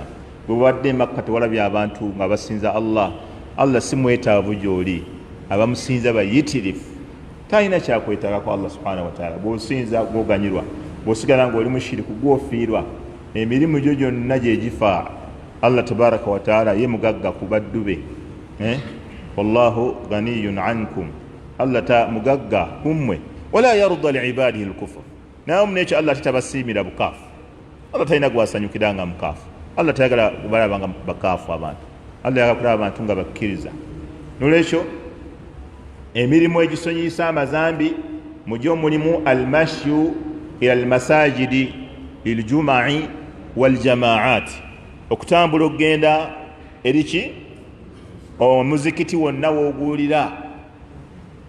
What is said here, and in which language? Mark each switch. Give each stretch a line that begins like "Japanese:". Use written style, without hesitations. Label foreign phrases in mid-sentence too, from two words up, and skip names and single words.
Ganda: Bwe wadde Makka tewalabye abantu nga basinza Allah. Allah si mwetaavu gy'oli, abamusinza bayitirifu, talina kyakwetaagako Allah
Arabic: سبحانه وتعالى.
Ganda: Bw'osinza gw'oganyirwa, bw'osigala ng'oli mushiriku gw'ofiirwa, emirimu gyo gyonna gye gifa. Allah
Arabic: تبارك وتعالى
Ganda: ye mugagga ku baddu be.
Arabic: والله غني عنكم,
Ganda: Allah ta mugagga kummwe.
Arabic: ولا يرضى لعباده الكفر,
Ganda: naye omunekyo Allah tetabasiimira bukaafu. Allah talina gwasanyukira nga mukaafu. Allah tayagala balaba nga bakaafu abantu. Allah yagala kulaba abantu nga bakkiriza. Nolwekyo emirimu egisonyiisa amazambi mugyo mulimu
Arabic: المشي إلى المساجد للجمع والجماعات,
Ganda: okutambula okugenda eriki omuzikiti wonna w'oguulira